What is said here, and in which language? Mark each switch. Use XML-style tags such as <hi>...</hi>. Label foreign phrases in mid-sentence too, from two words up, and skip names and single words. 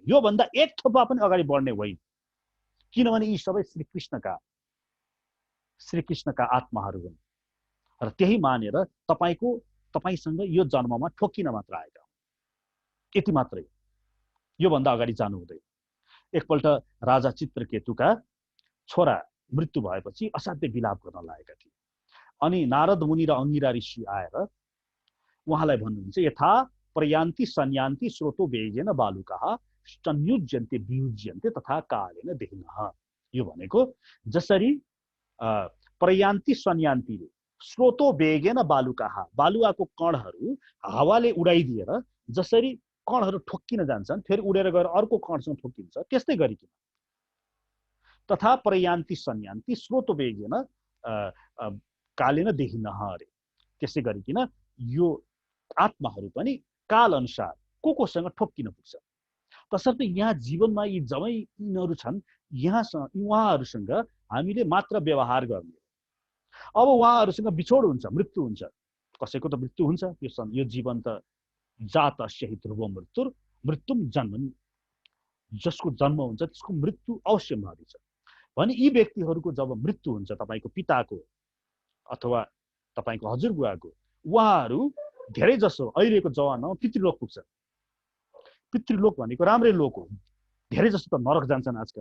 <ne>यो भन्दा एक थोपा पनि अगाडि बढ्ने होइन। किनभने यी सबै श्रीकृष्णका आत्माहरू हुन् र त्यही मानेर तपाईसँग यो जन्ममा ठोकिन मात्र आएका हुन्। यति मात्रै, यो भन्दा अगाडि जानु हुँदैन। एकपल्ट राजा चित्रकेतुका छोरा मृत्यु भएपछि असाध्य विलाप गर्न लागेका थिए। अनि नारद मुनि र अंगिरा ऋषि आएर उहाँलाई भन्नुहुन्छ,</ne> <sa>यथा प्रयान्ति संयान्ति स्रोतो वेगेन बालुकाः संयुज्यन्ते वियुज्यन्ते तथा कालेन देहिनः।</sa> <ne>यो भनेको जसरी</ne> <sa>प्रयान्ति संयान्तिले स्रोतो वेगेन बालुकाः,</sa> <ne>बालुवाको कणहरू हावाले उडाइदिएर जसरी कणहरू ठोक्किन जान्छन्, फेरि उडेर गएर अर्को कणसँग ठोक्किन्छ, त्यस्तै गरिकन</ne> <sa>तथा प्रयान्ति संयान्ति स्रोतो वेगेन कालेन देहिनः</sa> <ne>अरे। त्यसै गरिकन यो आत्माहरू पनि काल अनुसार कोसँग ठोक्किन पुग्छ। तसर्थ यहाँ जीवनमा यी जमै यिनीहरू छन्, उहाँहरूसँग हामीले मात्र व्यवहार गर्ने। अब उहाँहरूसँग बिछोड हुन्छ, मृत्यु हुन्छ। कसैको त मृत्यु हुन्छ। यो जीवन त</ne> <sa>जातस्य हि ध्रुवं मृत्युम जन्मनि,</sa> <ne>जसको जन्म हुन्छ त्यसको मृत्यु अवश्य हुँदछ भने यी व्यक्तिहरूको जब मृत्यु हुन्छ, तपाईको पिताको अथवा तपाईको हजुरबुवाको, उहाँहरू धेरै जसो अहिलेको जमानामा पितृलोक पुग्छ। पितृलोक भनेको राम्रै लोक हो। धेरै जसो त नरक जान्छन् आजकल।</ne>